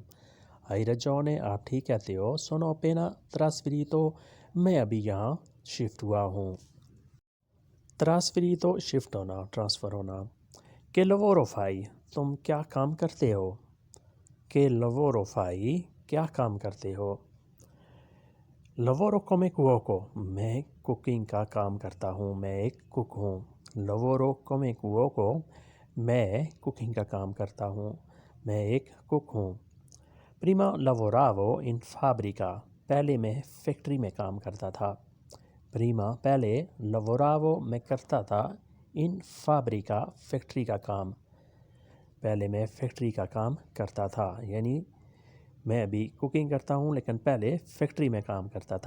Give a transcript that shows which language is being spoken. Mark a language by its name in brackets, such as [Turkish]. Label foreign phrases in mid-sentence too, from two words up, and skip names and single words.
[Italian] hai ragione, [Urdu] آپ ٹھیک کہتے ہو, [Italian] sono appena trasferito, [Urdu] میں ابھی یہاں شفٹ ہوا ہوں. ٹرانسفریتو، شفٹ ہونا، ٹرانسفر ہونا. [Italian] che lavoro fai, [Urdu] تم کیا کام کرتے ہو. [Italian] che lavoro fai, [Urdu] کیا کام کرتے ہو. [Italian] lavoro come cuoco, [Urdu] میں کوکنگ کا کام کرتا ہوں، میں ایک کک ہوں. [Italian] lavoro come cuoco, [Urdu] میں کوکنگ کا کام کرتا ہوں، میں ایک کک ہوں. [Italian] prima lavoravo in fabbrica, [Urdu] پہلے میں فیکٹری میں کام کرتا تھا. پریما، پہلے, lavoravo, میں کرتا تھا, [Italian] in fabbrica, [Urdu] فیکٹری کا کام. پہلے میں فیکٹری کا کام کرتا تھا، یعنی میں ابھی کوکنگ کرتا ہوں لیکن پہلے فیکٹری میں کام کرتا تھا.